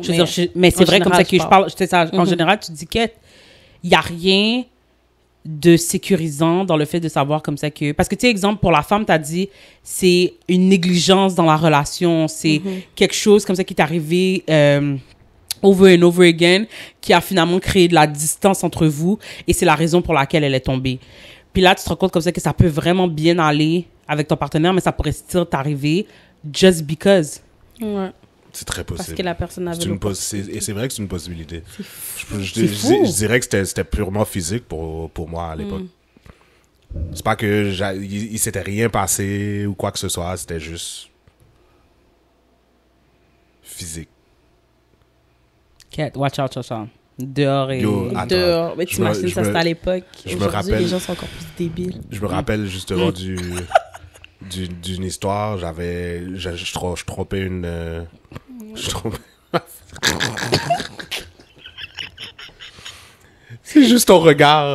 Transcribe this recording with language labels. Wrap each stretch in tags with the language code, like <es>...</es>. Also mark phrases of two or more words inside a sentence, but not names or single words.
<fr>mais c'est vrai comme ça que je parle. En Mhm. général, tu dis qu'il n'y a rien de sécurisant dans le fait de savoir comme ça que... Parce que, tu sais, exemple, pour la femme, tu as dit, c'est une négligence dans la relation. C'est quelque chose comme ça qui t'est arrivé</fr> <en>over and over again,</en> <fr>qui a finalement créé de la distance entre vous, et c'est la raison pour laquelle elle est tombée. Puis là, tu te rends compte comme ça que ça peut vraiment bien aller avec ton partenaire, mais ça pourrait still t'arriver</fr> <en>just because.</en> <fr>Ouais. C'est très possible. Parce que la personne avait et c'est vrai que c'est une possibilité. Je dirais que c'était purement physique pour moi à l'époque. C'est pas que il s'était rien passé ou quoi que ce soit, c'était juste physique.</fr> <en>Cat, watch out.</en> <fr>Dehors et... Yo, attends, dehors. Mais t'imagines, ça c'était à l'époque. Je me Aujourd'hui, rappelle... les gens sont encore plus débiles. Je me rappelle justement d'une histoire. Je trompais une... C'est juste ton regard.</fr>